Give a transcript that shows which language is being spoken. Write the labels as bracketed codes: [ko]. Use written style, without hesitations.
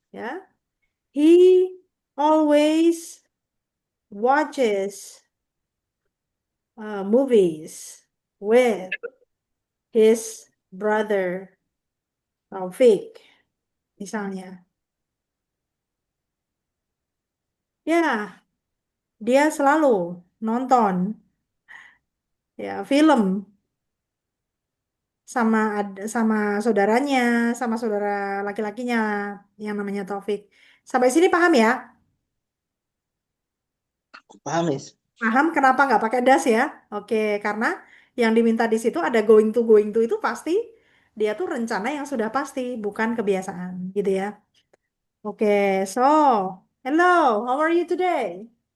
[en] Ya, he always watches movies with his brother Taufik, [id] misalnya. Ya, dia selalu nonton ya film sama saudaranya, sama saudara laki-lakinya yang namanya Taufik. Sampai sini paham ya? Paham, Miss? Paham kenapa nggak pakai das ya? Oke, karena yang diminta di situ ada going to itu pasti dia tuh rencana yang sudah pasti, bukan kebiasaan, gitu ya. [en] Oke, so hello, how are you today?